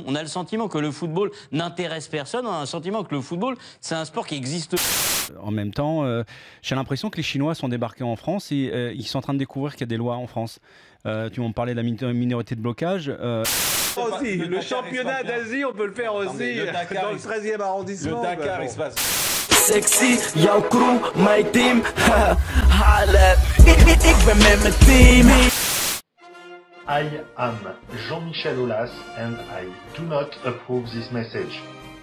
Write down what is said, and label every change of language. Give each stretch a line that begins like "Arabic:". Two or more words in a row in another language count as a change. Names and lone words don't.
French: On a le sentiment que le football n'intéresse personne. On a le sentiment que le football, c'est un sport qui existe. En même temps, j'ai l'impression que les Chinois sont débarqués en France et ils sont en train de découvrir qu'il y a des lois en France. Tu m'en parlais de la minorité de blocage. Aussi, le championnat d'Asie, on peut le faire aussi dans le 13e arrondissement. Le Dakar, il se passe.
English: Sexy,
Dutch: jouw crew,
English: my team.
Dutch: Halle, ik ben met mijn team.
English: I am Jean-Michel Aulas and I do not approve this message.